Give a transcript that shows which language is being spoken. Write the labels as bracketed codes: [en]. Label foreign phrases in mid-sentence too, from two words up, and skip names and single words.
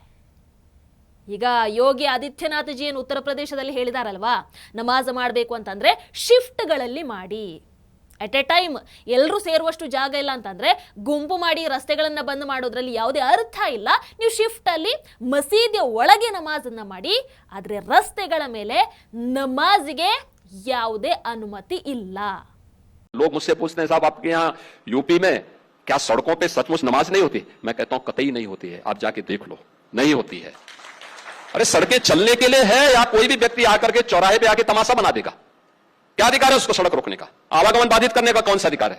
[kn] ಈಗ ಯೋಗಿ ಆದಿತ್ಯನಾಥ್ ಜಿ ಏನು ಉತ್ತರ ಪ್ರದೇಶದಲ್ಲಿ ಹೇಳಿದಾರಲ್ವಾ, ನಮಾಜ್ ಮಾಡಬೇಕು ಅಂತಂದ್ರೆ ಶಿಫ್ಟ್ಗಳಲ್ಲಿ ಮಾಡಿ. [en] at a time [kn] ಎಲ್ಲರೂ ಸೇರುವಷ್ಟು ಜಾಗ ಇಲ್ಲ ಅಂತಂದ್ರೆ ಗುಂಪು ಮಾಡಿ ರಸ್ತೆಗಳನ್ನ ಬಂದ್ ಮಾಡೋದ್ರಲ್ಲಿ ಯಾವುದೇ ಅರ್ಥ ಇಲ್ಲ. ನೀವು ಶಿಫ್ಟ್ ಅಲ್ಲಿ ಮಸೀದಿಯ ಒಳಗೆ ನಮಾಜನ್ನ ಮಾಡಿ, ಆದ್ರೆ ರಸ್ತೆಗಳ ಮೇಲೆ ನಮಾಜ್ಗೆ ಯಾವುದೇ ಅನುಮತಿ ಇಲ್ಲ. [hi] लोग मुझसे पूछते हैं, साहब आपके यहाँ यूपी में क्या सड़कों पे सचमुच नमाज नहीं होती? मैं कहता हूं कतई नहीं होती है, आप जाके देख लो, नहीं होती है। अरे सड़कें चलने के लिए है या कोई भी व्यक्ति आकर के चौराहे पे आके तमाशा बना देगा? क्या अधिकार है उसको सड़क रोकने का? आवागमन बाधित करने का कौन सा अधिकार है?